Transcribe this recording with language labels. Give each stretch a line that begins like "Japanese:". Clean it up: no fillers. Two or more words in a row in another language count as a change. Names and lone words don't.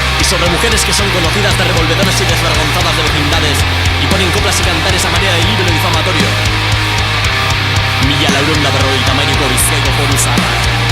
Spanish: sobre mujeres que son conocidas de revolvedoras y desvergonzadas de vecindades y ponen coplas y cantares a manera de libro difamatorio.
Basque: Mila laurehun eta berrogeita hamairuko Bizkaiko Foru Zaharrak.